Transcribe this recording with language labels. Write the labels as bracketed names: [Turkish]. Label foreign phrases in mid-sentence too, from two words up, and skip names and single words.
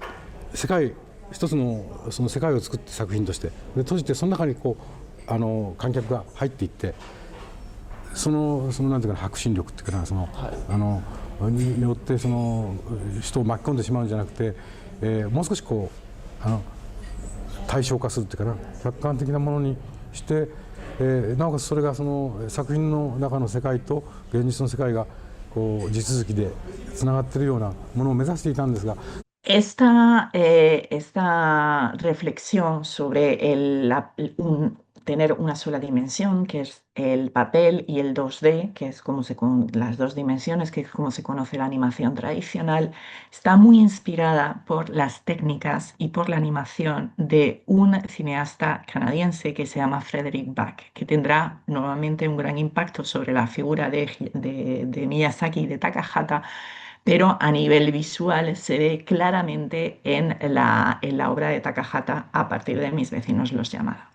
[Japanese] 世界、一つのその世界を作って作品としてで閉じて、その中にこう観客が入っていって、そのなんていうかな、迫真力っていうかな、その、によってその人を巻き込んでしまうんじゃなくて、もう少しこう対象化するっていうかな、客観的なものにして、なおかつそれがその作品の中の世界と現実の世界がこう地続きでつながっているようなものを目指していたんですが。 [Spanish] Esta reflexión sobre tener una sola dimensión, que es el papel, y el 2D, que es como las dos dimensiones, que es como se conoce la animación tradicional, está muy inspirada por las técnicas y por la animación de un cineasta canadiense que se llama Frederick Back, que tendrá nuevamente un gran impacto sobre la figura de Miyazaki y de Takahata, pero a nivel visual se ve claramente en la obra de Takahata a partir de Mis vecinos los Yamada.